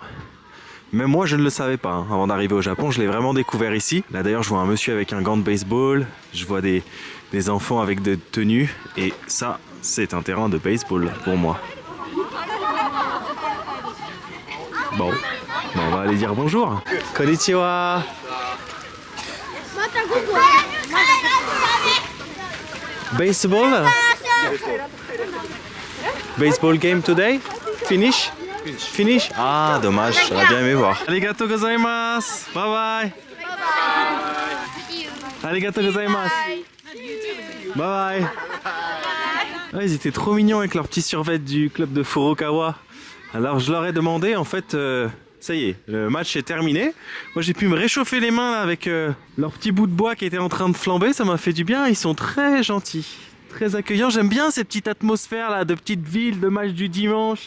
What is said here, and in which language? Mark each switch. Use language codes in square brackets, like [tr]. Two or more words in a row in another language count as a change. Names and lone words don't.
[fr] Même moi, je ne le savais pas. Avant d'arriver au Japon, je l'ai vraiment découvert ici. Là d'ailleurs, je vois un monsieur avec un gant de baseball. Je vois des enfants avec des tenues. Et ça, c'est un terrain de baseball pour moi. Bon, on va aller dire bonjour. [ja] Konnichiwa. [en] Baseball? Baseball game today? Finish? Finish? [fr] Ah, dommage, j'aurais bien aimé voir. [ja] Arigatou gozaimasu. [en] Bye bye. [ja] Arigatou gozaimasu. [en] Bye bye. [fr] Ah, ils étaient trop mignons avec leurs petits survêtements du club de Furukawa. Alors je leur ai demandé, en fait, ça y est, le match est terminé. Moi j'ai pu me réchauffer les mains là, avec leur petit bout de bois qui était en train de flamber, ça m'a fait du bien. Ils sont très gentils, très accueillants. J'aime bien ces petites atmosphères là, de petites villes, de matchs du dimanche.